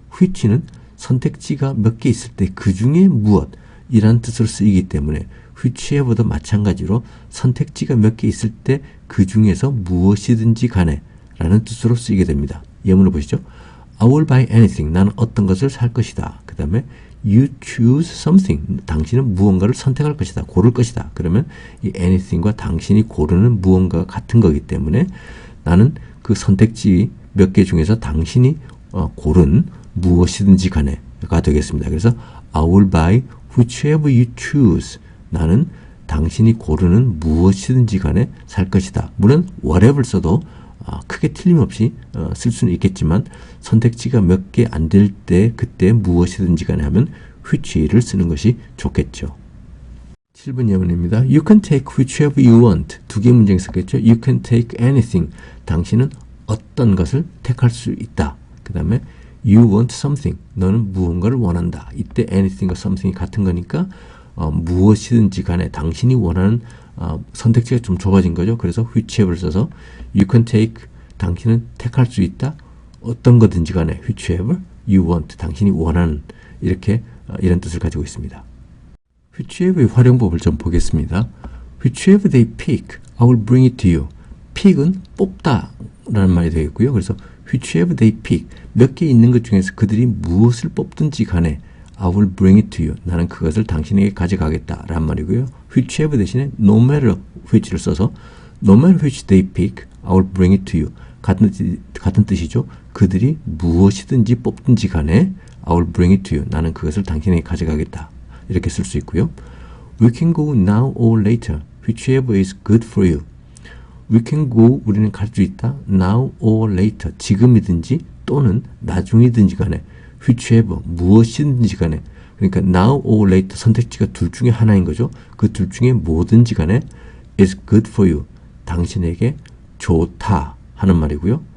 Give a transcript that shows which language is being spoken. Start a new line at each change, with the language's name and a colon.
Korean: which는 선택지가 몇 개 있을 때 그 중에 무엇이라는 뜻으로 쓰이기 때문에 whichever도 마찬가지로 선택지가 몇 개 있을 때 그 중에서 무엇이든지 간에 라는 뜻으로 쓰이게 됩니다. 예문을 보시죠.
English: I will buy anything.
Korean: 나는 어떤 것을 살 것이다. 그 다음에
English: you choose something.
Korean: 당신은 무언가를 선택할 것이다. 고를 것이다. 그러면 이 anything과 당신이 고르는 무언가가 같은 거기 때문에 나는 그 선택지 몇 개 중에서 당신이 고른 무엇이든지 간에가 되겠습니다. 그래서
English: I will buy whichever you choose.
Korean: 나는 당신이 고르는 무엇이든지 간에 살 것이다. 물론 whatever 써도 크게 틀림없이 쓸 수는 있겠지만 선택지가 몇 개 안 될 때 그때 무엇이든지 간에 하면 which를 쓰는 것이 좋겠죠. 7번 예문입니다.
English: You can take whichever you want.
Korean: 두 개의 문장이 있었겠죠.
English: You can take anything.
Korean: 당신은 어떤 것을 택할 수 있다. 그 다음에
English: you want something.
Korean: 너는 무언가를 원한다. 이때 anything과 something이 같은 거니까 무엇이든지 간에 당신이 원하는 선택지가 좀 좁아진 거죠. 그래서 whichever를 써서
English: you can take,
Korean: 당신은 택할 수 있다. 어떤 거든지 간에
English: whichever you want,
Korean: 당신이 원하는, 이렇게 이런 뜻을 가지고 있습니다.
English: whichever의
Korean: 활용법을 좀 보겠습니다.
English: whichever they pick, I will bring it to you.
Korean: pick은 뽑다 라는 말이 되겠고요. 그래서
English: whichever they pick,
Korean: 몇 개 있는 것 중에서 그들이 무엇을 뽑든지 간에
English: I will bring it to you,
Korean: 나는 그것을 당신에게 가져가겠다 라는 말이고요.
English: whichever
Korean: 대신에
English: no matter which를
Korean: 써서
English: no matter which they pick, I will bring it to you.
Korean: 같은 뜻이죠. 그들이 무엇이든지 뽑든지 간에
English: I will bring it to you,
Korean: 나는 그것을 당신에게 가져가겠다. 이렇게 쓸 수 있고요.
English: We can go now or later, whichever is good for you. We can go,
Korean: 우리는 갈 수 있다.
English: Now or later,
Korean: 지금이든지 또는 나중이든지 간에 whichever, 무엇이든지 간에, 그러니까 now or later 선택지가 둘 중에 하나인 거죠. 그 둘 중에 뭐든지 간에
English: is good for you,
Korean: 당신에게 좋다 하는 말이고요.